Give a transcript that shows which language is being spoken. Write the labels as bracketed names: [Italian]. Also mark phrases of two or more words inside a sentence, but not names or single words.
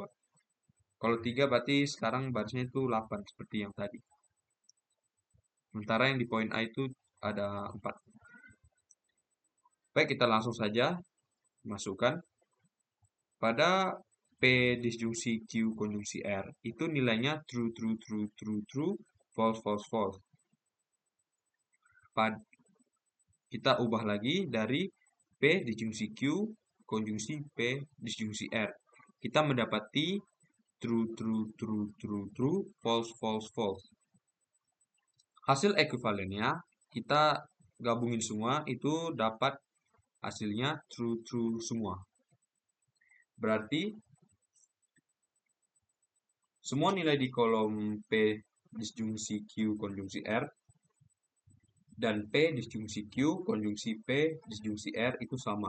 [Indonesian] Kalau 3 berarti sekarang barisnya itu 8 seperti yang tadi. Sementara yang di poin A itu ada 4. Baik, kita langsung saja masukkan. Pada P disjungsi Q konjungsi R itu nilainya [English] true, true, true, true, true, false, false, false. [Indonesian] Kita ubah lagi dari P disjungsi Q konjungsi P disjungsi R. Kita mendapati [English] true, true, true, true, true, false, false, false. [Indonesian] Hasil ekuivalennya kita gabungin semua, itu dapat hasilnya [English] true, true [Indonesian] semua. Berarti semua nilai di kolom P disjungsi Q konjungsi R dan P disjungsi Q konjungsi P disjungsi R itu sama.